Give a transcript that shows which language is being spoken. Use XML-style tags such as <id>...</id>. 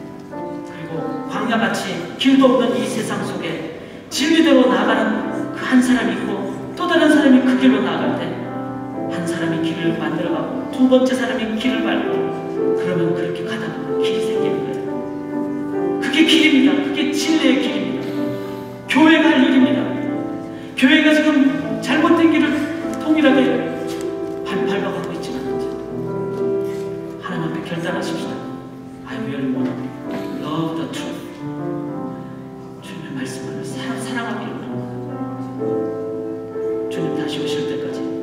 <ko>그리고 광야같이 길도 없는 이 세상 속에 진리대로 나아가는 그 한 사람이 있고 또 다른 사람이 그 길로 나아갈 때 한 사람이 길을 만들어가고 두 번째 사람이 길을 밟고 그러면 그렇게 가다 보면 길이 생기는 거예요. 그게 길입니다. 그게 진리의 길입니다. 교회가 할 일입니다. 교회가 지금 잘못된 길을 통일하게 밟아가고 있지는 않죠. 하나님 앞에 결단하십시다.</ko> <en>I really want to love the truth.</en> <ko>주님의 말씀을 사랑하기를 원합니다. 주님 다시 오실 때까지</ko>